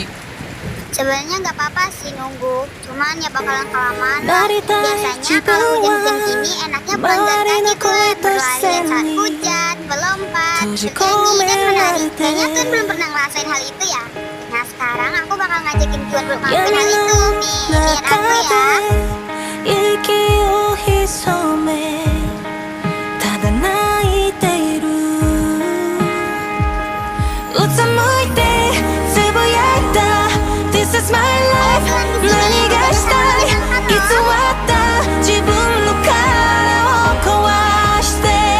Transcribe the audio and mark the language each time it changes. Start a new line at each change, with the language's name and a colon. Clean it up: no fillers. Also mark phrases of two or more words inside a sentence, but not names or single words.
Indonesian: Sebenarnya nggak apa-apa sih nunggu, cuman ya bakalan kelamaan lah. Biasanya kalau hujan-hujan gini enaknya pulang jalan kaki tuh, berlarian saat hujan, melompat, bernyanyi dan menari. Kayaknya Tuan belum pernah ngerasain hal itu ya. Nah sekarang aku bakal ngajakin Tuan buat ngelakuin hal itu. Nih, lihat aku ya.
Japanese: 息を潜めただ泣いているうつむいてつぶやいた
English: This is my life
Japanese: 何がしたい偽った自分の殻を壊して